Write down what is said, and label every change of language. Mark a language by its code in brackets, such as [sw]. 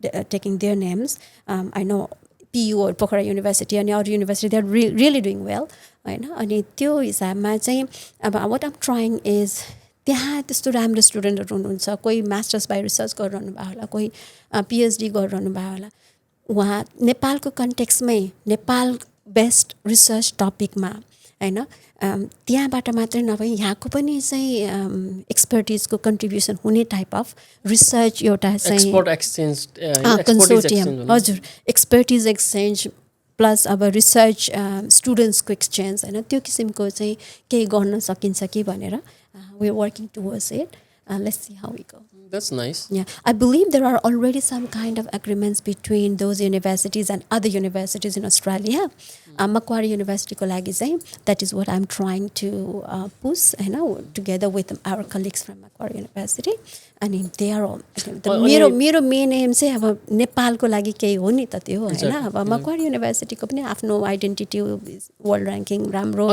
[en] taking their names I know [ne] PU Pokhara university अनि अरू university [en] they are really doing well [ne] होइन अनि त्यो हिसाबमा चाहिँ अब वाट आम ट्राइङ इज त्यहाँ त्यस्तो राम्रो स्टुडेन्टहरू हुनुहुन्छ कोही मास्टर्स बाई रिसर्च गरिरहनु भयो होला कोही PhD गरिरहनु भयो होला उहाँ नेपालको कन्टेक्स्टमै नेपाल बेस्ट रिसर्च टपिकमा होइन त्यहाँबाट मात्रै नभए यहाँको पनि चाहिँ एक्सपर्टिजको कन्ट्रिब्युसन हुने टाइप अफ रिसर्च एउटा चाहिँ कन्सोर्टियम हजुर एक्सपर्टिज एक्सचेन्ज प्लस अब रिसर्च स्टुडेन्ट्सको एक्सचेन्ज होइन त्यो किसिमको चाहिँ केही गर्न सकिन्छ कि भनेर [en] we are working towards it let's see how we go. That's nice. Yeah, I believe there are already some kind of agreements between those universities and other universities in Australia. [ne] Macquarie University ko lagi चाहिँ [en] that is what I'm trying to push together with our colleagues [ne] from Macquarie University अनि they are all मेरो main am चाहिँ अब नेपालको लागि केही हो नि त त्यो होइन अब Macquarie University को पनि आफ्नो आइडेन्टिटी वर्ल्ड र्याङ्किङ राम्रो